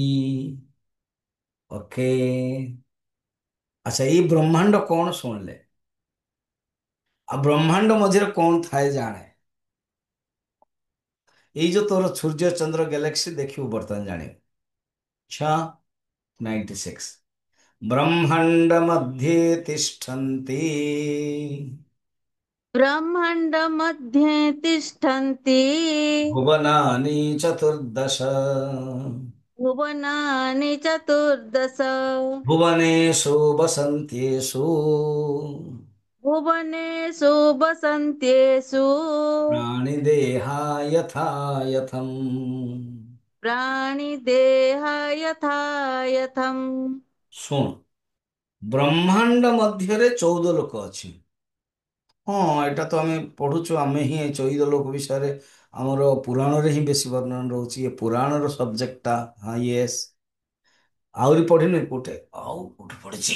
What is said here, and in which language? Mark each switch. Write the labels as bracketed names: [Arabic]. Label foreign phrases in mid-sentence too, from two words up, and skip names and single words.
[Odia] ଓକେ। ଆଚ୍ଛା, ଏଇ ବ୍ରହ୍ମାଣ୍ଡ କଣ ଶୁଣିଲେ? ଆଉ ବ୍ରହ୍ମାଣ୍ଡ ମଝିରେ କଣ ଥାଏ ଜାଣେ। ଏଇ ଯୋଉ ତୋର ସୂର୍ଯ୍ୟ ଚନ୍ଦ୍ର ଗ୍ୟାଲେକ୍ସି ଦେଖିବୁ ବର୍ତ୍ତମାନ ଜାଣିବୁ। [Sanskrit] ଛଅ 96 ବ୍ରହ୍ମାଣ୍ଡ मध्ये तिष्ठन्ति ब्रह्माण्ड मध्ये तिष्ठन्ति भुवनानि चतुर्दश भुवनानि चतुर्दश भुवनेषु वसन्त्येषु भुवनेषु वसन्त्येषु प्राणिदेहा यथा यथम्। प्राणिदेहा यथा यथम्। [Odia] ଶୁଣ, ବ୍ରହ୍ମାଣ୍ଡ ମଧ୍ୟରେ 14 ଲୋକ ଅଛି। ହଁ, ଏଇଟା ତ ଆମେ ପଢୁଛୁ, ଆମେ ହିଁ ଏ 14 ଲୋକ ବିଷୟରେ ଆମର ପୁରାଣରେ ହିଁ ବେଶୀ ବର୍ଣ୍ଣନା ରହୁଛି। ଏ ପୁରାଣର ସବଜେକ୍ଟଟା। ହଁ, ୟେସ୍। ଆହୁରି ପଢିନି କୋଉଠି, ଆଉ କୋଉଠି ପଢିଛି?